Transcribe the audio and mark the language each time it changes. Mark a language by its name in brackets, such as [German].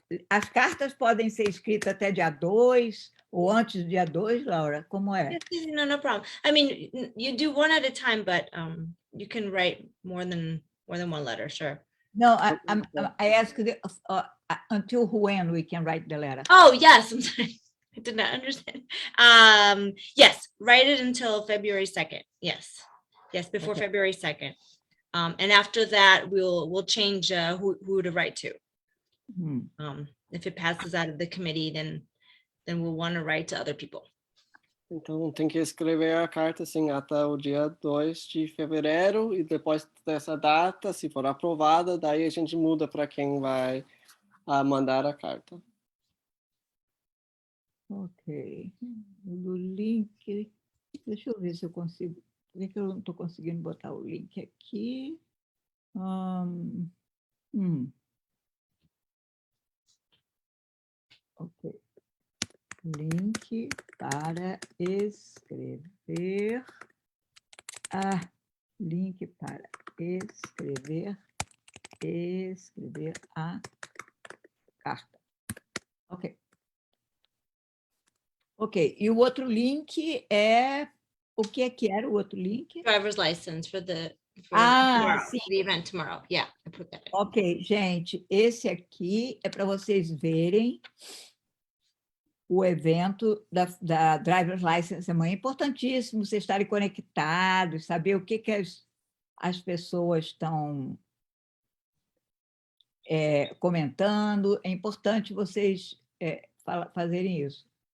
[Portuguese] As cartas podem ser escritas até dia 2 ou antes do dia 2, Laura? Como é? [English] No problem. I mean, you do one at a time, but you can write more than one letter, sure. No, I asked until when we can write the letter. Oh, yes. I'm sorry. I did not understand. Yes, write it until February 2nd. Yes, before okay. February 2nd. And after that, we'll change who to write to. If it passes out of the committee, then we'll want to write to other people. [Portuguese] Então, tem que escrever a carta assim, até o dia 2 de fevereiro, e depois dessa data, se for aprovada, daí a gente muda para quem vai mandar a carta. Ok. O link... Deixa eu ver se eu consigo... Por que eu não estou conseguindo botar o link aqui? Ok. Link para escrever link para escrever a carta. Ok. Ok, e o outro link é... O que era o outro link? [English] Driver's license for the event tomorrow. Yeah, I put that in. [Portuguese] Ok, gente, esse aqui é para vocês verem o evento da Driver's License amanhã. É importantíssimo vocês estarem conectados, saber o que as pessoas estão comentando. É importante vocês fazerem isso.